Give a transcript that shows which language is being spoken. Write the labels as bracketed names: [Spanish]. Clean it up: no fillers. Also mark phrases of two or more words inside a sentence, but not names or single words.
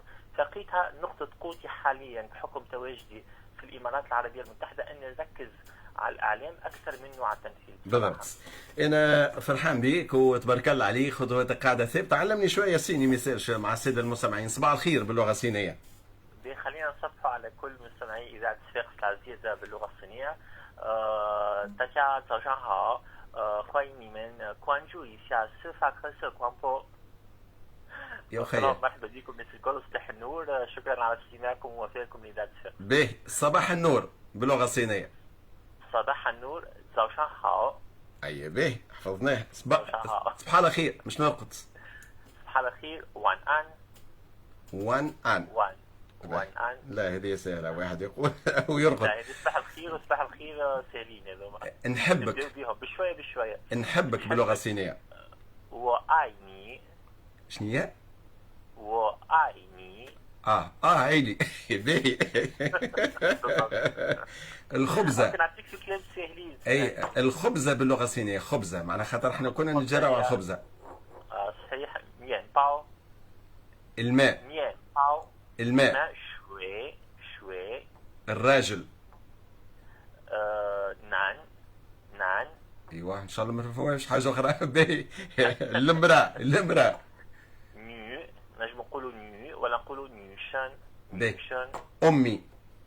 [Arabic] لقيتها نقطة قوتي حاليا بحكم تواجدي في الإمارات العربية المتحدة أن نركز على الإعلام أكثر منه على التمثيل. بالضبط. أنا فرحان بيك وتبارك الله عليك، خطوتك قاعدة ثابتة. علمني شوية صيني ميساج مع السادة المستمعين. صباح الخير باللغة الصينية. خلينا نصبحوا على كل مستمعي إذاعة صفاقس العزيزة باللغة الصينية. [Chinese] 大家早上好，欢迎你们关注一下司法科社广播。 [Arabic] يا خير. مرحبا بكم مساء الكل، صباح النور، شكرا على استماعكم ووفائكم لإذاعة صفاقس. به صباح النور باللغة الصينية. صباح النور، [Chinese] 早上好. [Arabic] أي به حفظناه. صباح الخير مش نرقد. صباح الخير، [Chinese] 晚安. 晚安. 晚安. [Arabic] لا هذه سهلة، واحد يقول ويرقد. لا هذه صباح الخير وصباح الخير سهلين هذوما. نحبك. نبداو بهم بشوية بشوية. نحبك باللغة الصينية. [Chinese] 我爱你. [Arabic] شنو هي؟ [Chinese] 我爱你. [Arabic] عيلي. باهي. الخبزة. نعطيك في كلام ساهلين. اي الخبزة باللغة الصينية خبزة، معناها خاطر احنا كنا نتجرأوا على الخبزة. صحيح. [Chinese] 面包. [Arabic] الماء. [Chinese] 面包. [Arabic] الماء. [Chinese] شوي. [Arabic] الراجل. [Chinese] نان. [Arabic] ايوه ان شاء الله ما فيهاش حاجة أخرى. باهي. المرأة. [Chinese] نيو. [Arabic] نجم نقولوا نيو ولا نقولوا نيوشان.